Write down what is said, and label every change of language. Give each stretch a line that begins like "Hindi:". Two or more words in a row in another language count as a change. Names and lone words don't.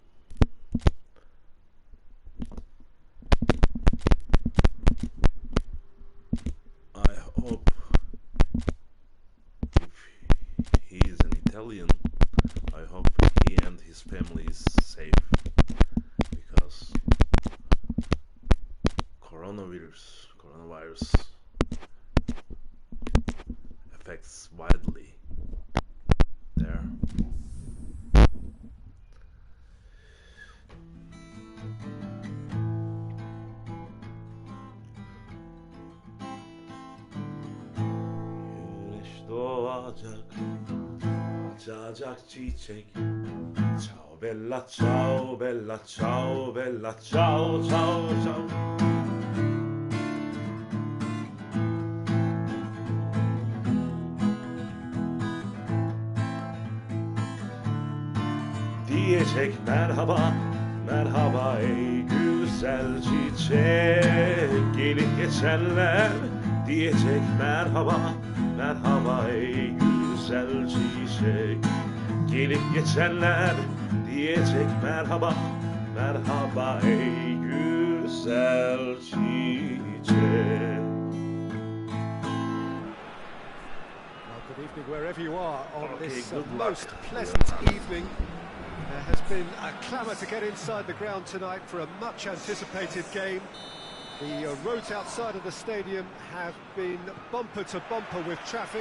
English: I hope if he is an Italian, I hope he and his family is safe because coronavirus affects widely there.
Turkish: Güneş doğacak, açacak çiçek.
Italian: Ciao bella, ciao bella, ciao bella, ciao ciao ciao.
Turkish: Diyecek merhaba, merhaba ey güzel çiçek. Gelip geçenler diyecek merhaba, merhaba ey güzel çiçek. Gelip geçenler diyecek merhaba, merhaba ey güzel çiçek.
English: Well, good evening wherever you are on this good luck. most pleasant evening. There has been a clamour to get inside the ground tonight for a much anticipated game. The roads outside of the stadium have been bumper to bumper with traffic.